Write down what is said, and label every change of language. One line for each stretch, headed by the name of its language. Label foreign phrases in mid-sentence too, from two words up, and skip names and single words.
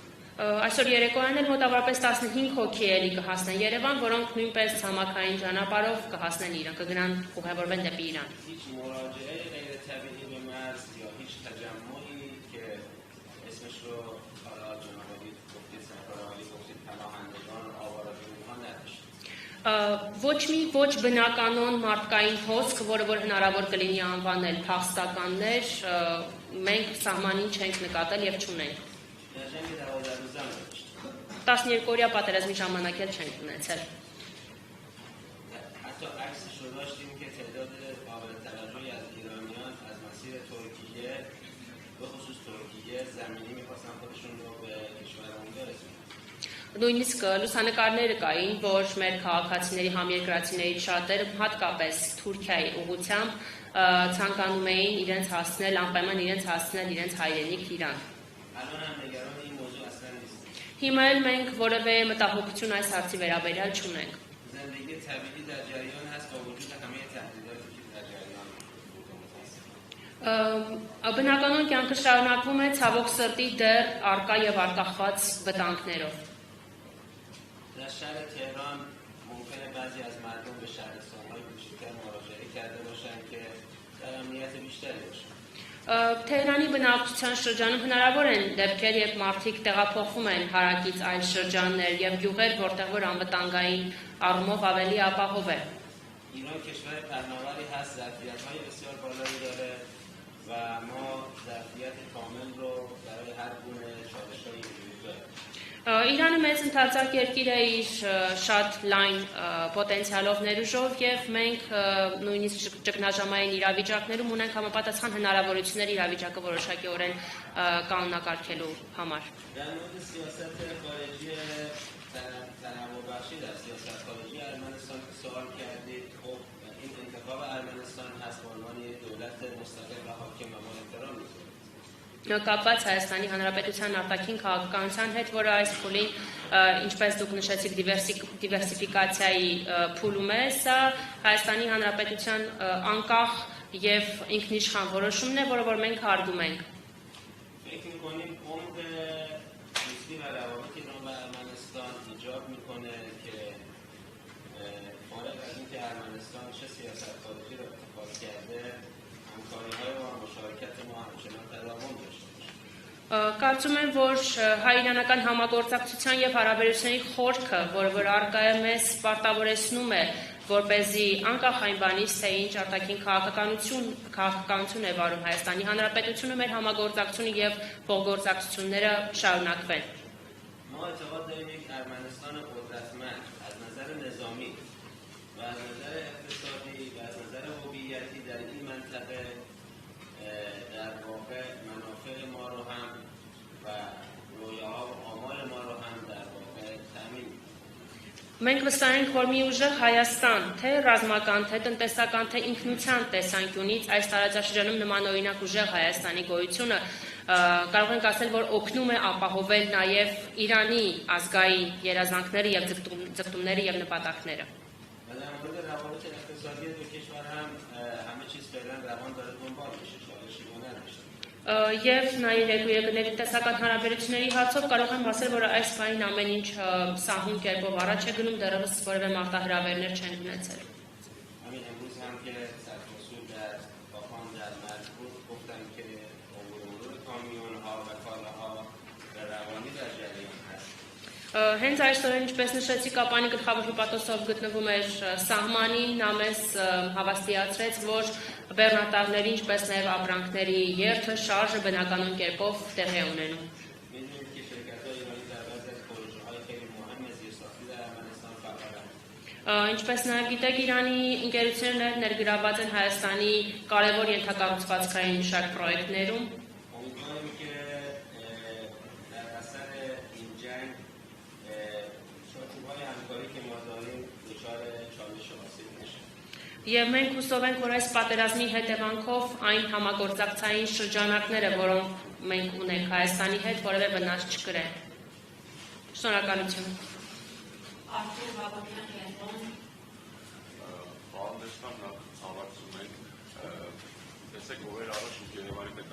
Armenian: Այսօր երեկոյան էլ մոտավորապես 15 հոգի էլի կհասնեն Երևան, որոնք նույնպես ցամաքային ճանապարհով կհասնեն Իրան, կգնան ուղևորվեն դեպի Իրան։
Persian: هیچ مراجعه غیر طبیعی به مرز یا هیچ تجمعی که اسمش رو حالا جناب عالی گفتید سرکار عالی گفتید پناهندگان آواره‌جویان نداشت
Armenian: Ոչ բնականon մարդկային հոսք, որը որ հնարավոր կլինի անվանել փախստականներ, մենք սահմանին չենք նկատել եւ չունենք։
Persian: در جنگ 12 روزه هم نداشت
Armenian: 12-օրյա պատերազմի ժամանակ էլ չենք ունեցել։
Persian: حتی عکسش رو داشتیم که تعداد قابل توجهی از ایرانیان از مسیر ترکیه به خصوص ترکیه زمینی می‌خواستن خودشون رو به کشور اون برسونن
Armenian: Նույնիսկ լուսանկարները կային, որ մեր քաղաքացիների համերկրացիներից շատերը հատկապես Թուրքիայի ուղղությամբ ցանկանում էին իրենց հասցնել, անպայման իրենց հասցնել իրենց հայրենիք Իրան։
Persian: الان هم نگران این موضوع اصلا نیستیم
Armenian: Հիմա էլ մենք որևէ մտահոգություն այս հարցի վերաբերյալ չունենք։
Persian: زندگی طبیعی در جریان هست با وجود همه تهدیداتی که در جریان
Armenian: Բնականon կյանքը շարունակվում է ցավոք սրտի դեռ արկա եւ արտախված վտանգներով։
Persian: در شهر تهران ممکنه بعضی از مردم به شهرستان‌های کوچکتر مراجعه کرده باشن که در امنیت بیشتری باشن
Armenian: Թեհրանի բնակչության շրջանում հնարավոր են դեպքեր, երբ մարդիկ տեղափոխվում են հարակից այլ շրջաններ եւ գյուղեր, որտեղ որ անվտանգային առումով ավելի ապահով է։
Persian: ایران کشور پهناوری هست ظرفیت‌های بسیار بالایی داره و ما ظرفیت کامل رو برای هر گونه چالش‌هایی وجود داره
Armenian: Իրանը մեծ ընթացակ երկիր է իր շատ լայն պոտենցիալով ներուժով եւ մենք նույնիսկ ճգնաժամային իրավիճակներում ունենք համապատասխան հնարավորություններ իրավիճակը որոշակիորեն կանոնակարգելու համար։
Persian: در مورد سیاست خارجی تنوع بخشی در سیاست خارجی ارمنستان که سوال کردید خب این انتخاب ارمنستان هست به عنوان یک دولت مستقل و حاکم و ما احترام می‌ذاریم
Armenian: Կապված Հայաստանի Հանրապետության արտաքին քաղաքականության հետ, որը այս փուլին, ինչպես դուք նշեցիք, դիվերսիֆիկացիայի փուլում է, սա Հայաստանի Հանրապետության անկախ եւ ինքնիշխան որոշումն է, որը որ մենք հարգում ենք։
Persian: فکر می‌کنیم عمق دوستی و روابط ایران و ارمنستان ایجاب می‌کنه که فارغ از اینکه ارمنستان چه سیاست خارجی رو اتخاذ کرده همکاری‌های ما و مشارکت ما همچنان تداوم داشته باشه
Armenian: Կարծում եմ, որ հայ-իրանական համագործակցության եւ հարաբերությունների խորքը, որը որ արկա է մեզ պարտավորեցնում է, որպեսզի անկախ այն բանից, թե ինչ արտաքին քաղաքականություն է վարում Հայաստանի Հանրապետությունը, մեր համագործակցությունը եւ փոխգործակցությունները շարունակվեն։
Persian: ما اعتقاد داریم یک ارمنستان قدرتمند از نظر نظامی و از نظر اقتصادی و از نظر هویتی در این منطقه در واقع منافع ما رو هم و رویاها و آمال ما رو هم در واقع تامین
Armenian: Մենք վստահ ենք, որ մի ուժեղ Հայաստան, թե ռազմական, թե տնտեսական, թե ինքնության տեսանկյունից այս տարածաշրջանում նման օրինակ ուժեղ Հայաստանի գոյությունը կարող ենք ասել, որ օգնում է ապահովել նաև Իրանի ազգային երազանքները եւ ձգտումները եւ նպատակները։
Persian: و در مورد روابط اقتصادی دو کشور هم همه چیز فعلا روان داره دنبال میشه چالشی رو نداشته
Armenian: Եվ նաև երկրների տնտեսական հարաբերությունների հարցով կարող եմ ասել, որ այս բանին ամեն ինչ սահուն կերպով առաջ է գնում, դեռևս որևէ մարտահրավերներ չեն ունեցել։
Persian: همین امروز هم که سرخصور در باخان در مرز بود گفتم که عبور کامیون ها و کالاها و روانی در جریان هست.
Armenian: Հենց այսօր ինչպես նշեցի Կապանի գլխավոր հյուպատոսով գտնվում էր սահմանին, նա մեզ հավաստիացրեց, որ բեռնատարների ինչպես նաև ապրանքների երթը շարժը բնականon կերպով տեղի է ունենում։
Persian: می‌دونید که شرکت‌های ایرانی در بعضی از پروژه‌های خیلی مهم زیرساختی در ارمنستان فعالند.
Armenian: Ինչպես նաև գիտեք, Իրանի ընկերությունները ներգրավված են Հայաստանի կարևոր ենթակառուցվածքային մի շարք պրոյեկտներում։
Persian: امیدواریم که در اثر این جنگ چارچوب‌های همکاری که ما داریم دچار چالش و آسیب نشه.
Armenian: Եվ մենք հուսով ենք, որ այս պատերազմի հետևանքով այն համագործակցային շրջանակները, որոնք մենք ունենք Հայաստանի հետ, որևէ վնաս չկրեն։ Շնորհակալություն։ Արթուր Հակոբյան կենտրոն Պարոն Դեսպան, նախ ցավացում ենք, տեսեք ով էր առաջ Երևանի